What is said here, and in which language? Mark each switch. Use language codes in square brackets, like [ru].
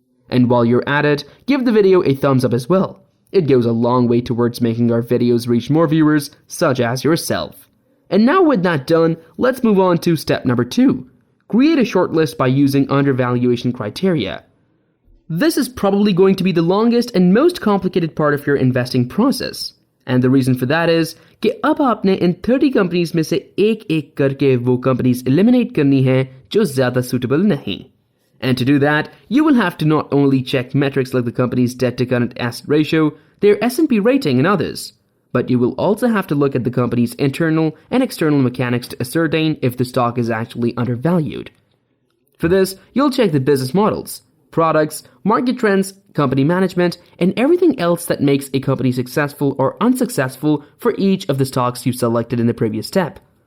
[en] And while you're at it, give the video a thumbs up as well. It goes a long way towards making our videos reach more viewers, such as yourself. And now with that done, let's move on to step number 2. Create a short list by using undervaluation criteria. This is probably going to be the longest and most complicated part of your investing process. And the reason for that is [hi] कि अब आपने इन 30 companies में से एक-एक करके वो companies eliminate करनी हैं जो ज़्यादा suitable नहीं. [en] And to do that, you will have to not only check metrics like the company's debt to current asset ratio, their S&P rating and others, but you will also have to look at the company's internal and external mechanics to ascertain if the stock is actually undervalued. For this, you'll check the business models, products, market trends, company management, and everything else that makes a company successful or unsuccessful for each of the stocks you selected in the previous step.